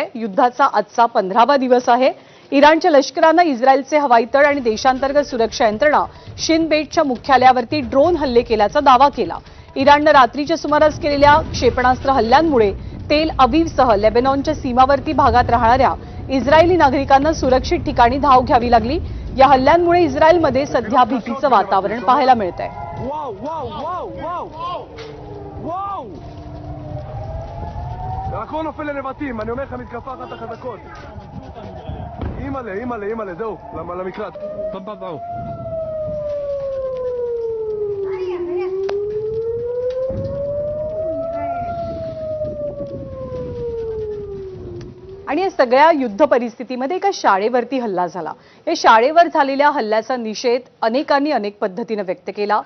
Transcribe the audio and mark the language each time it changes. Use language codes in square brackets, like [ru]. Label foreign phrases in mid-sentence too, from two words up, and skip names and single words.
[mr] युद्धाचा आजचा 15वा दिवस आहे। इराणच्या लष्करानं इस्रायलचे हवाई तळ आणि देशांतर्गत सुरक्षा यंत्रणा शिन बेटच्या मुख्यालयावरती ड्रोन हल्ले केल्याचा दावा केला। इराणनं रात्रीच्या सुमारास केलेल्या क्षेपणास्त्र हल्ल्यांमुळे तेल अवीवसह लेबनॉनच्या सीमावर्ती भागात राहणाऱ्या इस्रायली नागरिकांना सुरक्षित ठिकाणी धाव घ्यावी लागली। या हल्ल्यांमुळे इस्रायलमध्ये सध्या भीतीचं वातावरण पाहायला मिळतंय। [he] הכל נופל לנבטים, אני אומר לך מתקפה אחת החזקות. אימא'לה, זהו, למקלט. טוב. [mr] आणि या सगळ्या युद्ध परिस्थितीमध्ये एका शाळेवरती हल्ला झाला। या शाळेवर झालेल्या हल्ल्याचा निषेध अनेकांनी अनेक पद्धतीने व्यक्त केला।